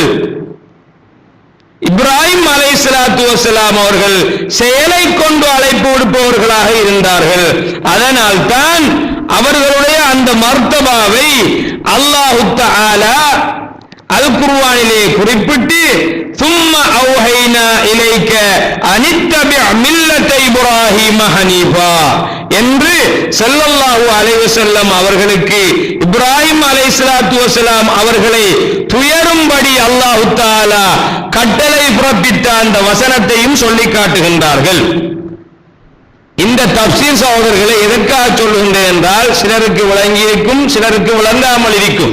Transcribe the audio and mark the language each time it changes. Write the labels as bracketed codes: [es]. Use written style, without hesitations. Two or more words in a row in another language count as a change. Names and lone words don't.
[ta] இப்ராஹிம் [ar] عليه الصلاة والسلام [ta] அவர்கள் செயலை கொண்டு அழைப்பு விடுப்பவர்களாக இருந்தார்கள். அதனால் தான் அவர்களுடைய அந்த மர்தபாவை அல்லாஹ் தஆலா அல் குர்ஆனிலே குறிப்பிட்டு [ar] ثم أوحينا إليك أن اتبع ملة إبراهيم حنيفا [ta] என்று [ar] صلى الله عليه وسلم [ta] அவர்களுக்கு இப்ராஹிம் [ar] عليه الصلاة والسلام [ta] அவர்களை துயரும்படி அல்லாஹ் தஆலா கட்டளை பிறப்பித்த அந்த வசனத்தையும் சொல்லி காட்டுகின்றார்கள். இந்த தப்சீர் சகோதரர்களை எதற்காக சொல்லுகின்றேன் என்றால், சிலருக்கு விளங்கியிருக்கும், சிலருக்கு விளங்காமல் இருக்கும்.